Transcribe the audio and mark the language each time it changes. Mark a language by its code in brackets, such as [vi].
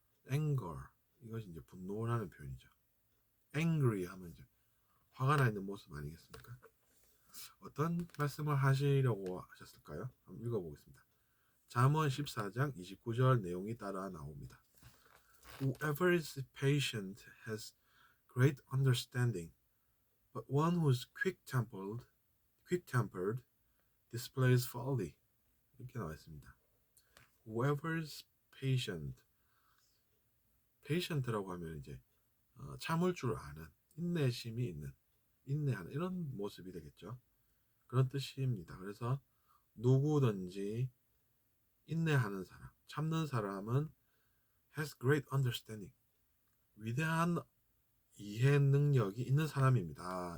[ko] anger 이것이 이제 분노라는 표현이죠. angry 하면 이제 화가 나 있는 모습 아니겠습니까? 어떤 말씀을 하시려고 하셨을까요? 한번 읽어보겠습니다. 잠언 14장 29절 내용이 따라 나옵니다. [en] Whoever is patient has great understanding, but one who is quick-tempered displays folly. [ko] 이렇게 나와 있습니다. Whoever is patient라고 하면 이제 참을 줄 아는, 인내심이 있는, 인내하는 이런 모습이 되겠죠. 그런 뜻입니다. 그래서 누구든지 인내하는 사람, 참는 사람은 [en] has great understanding, [ko] 위대한 이해 능력이 있는 사람입니다.